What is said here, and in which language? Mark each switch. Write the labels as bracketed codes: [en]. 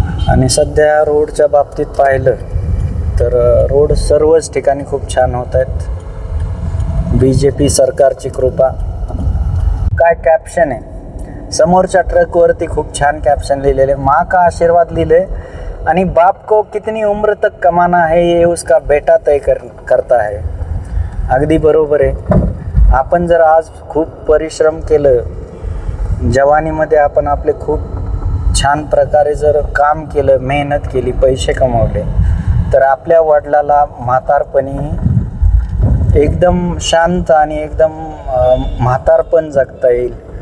[mr] आणि सध्या रोडच्या बाबतीत पाहिलं तर रोड सर्वच ठिकाणी खूप छान होत आहेत. BJP सरकारची कृपा. काय कॅप्शन आहे समोरच्या ट्रकवरती, खूप छान कॅप्शन लिहिलेले. [hi] माँ का आशीर्वाद [mr] लिहिले आणि [hi] बाप को कितनी उम्र तक कमाना है ये उसका बेटा तय करता है. [mr] अगदी बरोबर आहे. आपण जर आज खूप परिश्रम केलं, जवानीमध्ये आपण आपले खूप छान प्रकारे जर काम केलं, मेहनत केली, पैसे कमावले, तर आपल्या वडिलाला म्हातारपणी एकदम शांत आणि एकदम म्हातारपण जगता येईल.